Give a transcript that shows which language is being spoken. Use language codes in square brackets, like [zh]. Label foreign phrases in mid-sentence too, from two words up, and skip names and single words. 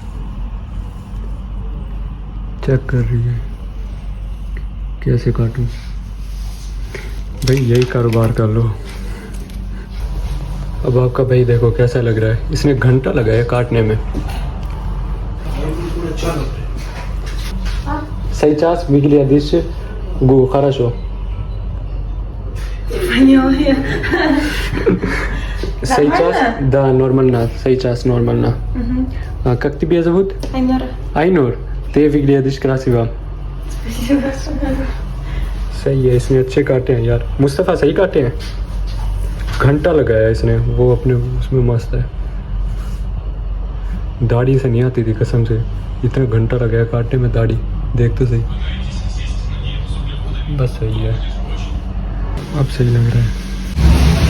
[hi] चेक कर रही है कैसे काटूँ। भाई यही कारोबार कर लो। अब आपका भाई देखो कैसा लग रहा है। इसने घंटा लगाया काटने में। सही चास मिगलिया दिस गो хорошо. [ru] Сейчас, да, нормально. Сейчас нормально. Как тебя зовут? Айнур. Айнур, ты выглядишь красиво. Спасибо. [hi] सही है, इसने अच्छे काटे हैं यार। मुस्तफ़ा सही काटे हैं। घंटा लगाया इसने, वो अपने उसमें मस्त है। दाढ़ी से नहीं आती थी कसम से, इतना घंटा लगाया काटने में दाढ़ी। देख तो सही, बस सही है, अब सही लग रहा है।